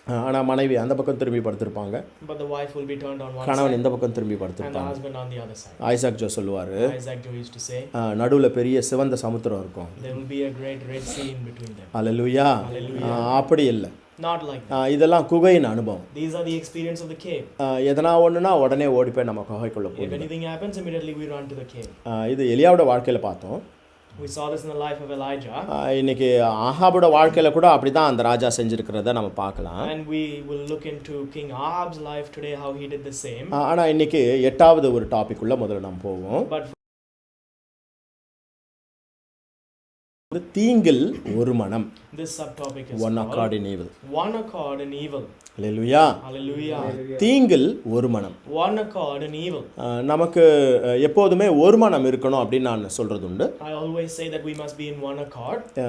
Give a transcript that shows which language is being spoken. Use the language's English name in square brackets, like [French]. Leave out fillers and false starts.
[Tamil] ஆனால் மனைவி அந்த பக்கம் திரும்பி படுத்திருப்பாங்க. [English] But the wife will be turned on one [Tamil] கணவன் [English] side [Tamil] இந்த பக்கம் திரும்பி [English] and the [Tamil] படுத்திருப்பாங்க. [English] husband on the other side. [Tamil] Isaac Joe சொல்லுவார், [English] Isaac Joe used to say [Tamil] நடுவில் பெரிய சிவந்த சமுத்திரம் இருக்கும். [English] there will be a great red sea in between them. [Tamil] அல்லேலூயா. அப்படி இல்லை. [English] Not like that. [Tamil] இதெல்லாம் குகையின் அனுபவம். [English] These are the experience of the cave. [Tamil] எதனா ஒன்றுனா உடனே ஓடி போய் நம்ம குகைக்குள்ளே [English] If [Tamil] போயிடும். [English] anything happens, immediately we run to the cave. [Tamil] இது எலியாவோட வாழ்க்கையில் பார்த்தோம். [English] We saw this in the life of Elijah. [Tamil] இன்னைக்கு ஆகாபோட வாழ்க்கையில் கூட அப்படி தான் அந்த ராஜா செஞ்சுருக்கிறத நம்ம பார்க்கலாம். [English] And we will look into King Ahab's life today, how he did the same. [Tamil] ஆனால் இன்னைக்கு 8வது ஒரு டாபிக் உள்ள முதல்ல நம்ம போவோம். [English] But [Tamil] தீங்கில் ஒரு மனம். [English] This subtopic is One called accord in evil. One accord in evil. [Tamil] Hallelujah. [English] Hallelujah. [Tamil] தீங்கில் ஒரு மனம். [English] One accord in evil. [Tamil] நமக்கு எப்போதுமே ஒரு மனம் இருக்கணும் அப்படின்னு நான் சொல்றது உண்டு. [English] I always say that we must be in one accord.